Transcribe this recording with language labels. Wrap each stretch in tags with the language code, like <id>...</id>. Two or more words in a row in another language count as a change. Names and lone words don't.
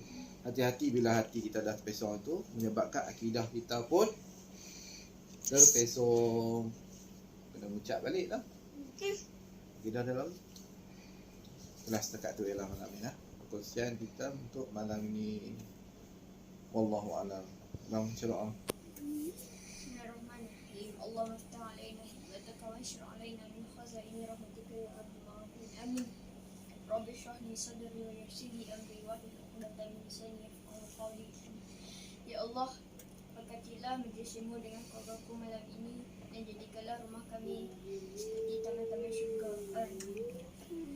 <ms>Hati-hati bila hati kita dah terpesong itu, menyebabkan akidah kita pun terpesong. Kena ucap balik lah. Akidah dalam. Itulah setakat tu ialah malam ni. Perkongsian kita untuk malam ini.</ms> <ar>والله أعلم.</ar> <ms>Bang syarah.</ms> <ar>بسم الله الرحمن الرحيم. اللهم افتح علينا حكمتك وانشر علينا من خزائن رحمتك يا أرحم الراحمين. آمين. رب اشرح لي صدري ويسر لي أمري واحلل عقدة من لساني يفقهوا قولي.</ar> <ms>Ya Allah, berkatilah majlismu dengan qadaku malam ini dan jadikanlah rumah kami seperti taman-taman syurga. Amin.</ms>